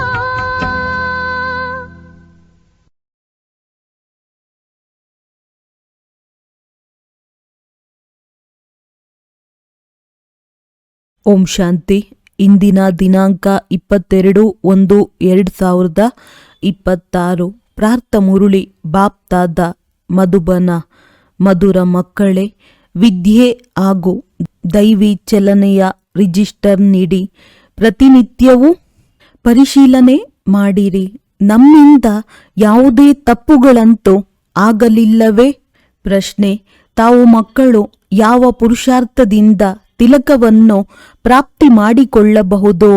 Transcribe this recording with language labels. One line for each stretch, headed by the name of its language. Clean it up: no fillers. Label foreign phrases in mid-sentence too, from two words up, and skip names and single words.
Kannada: ಓಂ ಶಾಂತಿ. ಇಂದಿನ ದಿನಾಂಕ 22/1/2026. ಪ್ರಾರ್ಥ ಮುರುಳಿ ಬಾಪ್ತಾದ ಮಧುಬನ. ಮಧುರ ಮಕ್ಕಳೇ, ವಿದ್ಯೆ ಹಾಗೂ ದೈವಿ ಚಲನೆಯ ರಿಜಿಸ್ಟರ್ ನೀಡಿ ಪ್ರತಿನಿತ್ಯವೂ ಪರಿಶೀಲನೆ ಮಾಡಿರಿ. ನಮ್ಮಿಂದ ಯಾವುದೇ ತಪ್ಪುಗಳಂತೂ ಆಗಲಿಲ್ಲವೇ? ಪ್ರಶ್ನೆ: ತಾವು ಮಕ್ಕಳು ಯಾವ ಪುರುಷಾರ್ಥದಿಂದ ತಿಲಕವನ್ನು ಪ್ರಾಪ್ತಿ ಮಾಡಿಕೊಳ್ಳಬಹುದು?